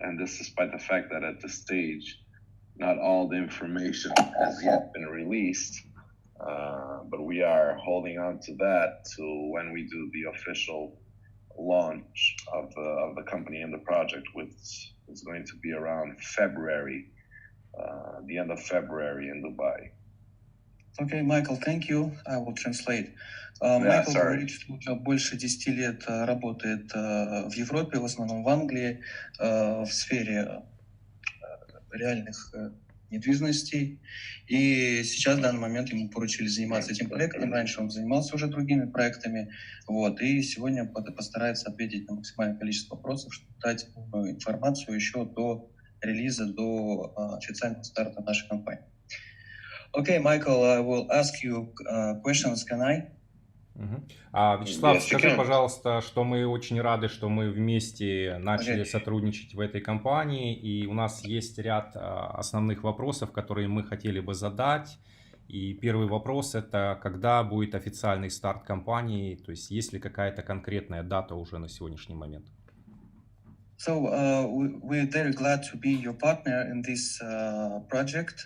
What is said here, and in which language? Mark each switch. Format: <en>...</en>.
<en>And this despite the fact that at this stage, not all the information has yet been released, but we are holding on to that to when we do the official launch of the company and the project, which is going to be around February, the end of February in Dubai. Okay, Michael, thank you. I will translate.</en> <ru>Майкл говорит, что уже больше 10 лет работает в Европе, в основном в Англии, в сфере реальных недвижимостей. И сейчас, в данный момент, ему поручили заниматься этим проектом. Раньше он занимался уже другими проектами. Вот. И сегодня постарается ответить на максимальное количество вопросов, чтобы дать полную информацию еще до релиза, до официального старта нашей компании.</ru> <en>Okay, Michael, I will ask you questions, can I?</en> <ru>Вячеслав, скажи, пожалуйста, что мы очень рады, что мы вместе начали сотрудничать в этой компании, и у нас есть ряд основных вопросов, которые мы хотели бы задать. И первый вопрос — это когда будет официальный старт компании, то есть есть ли какая-то конкретная дата уже на сегодняшний момент?</ru> <en>So we're very glad to be your partner in this project.</en>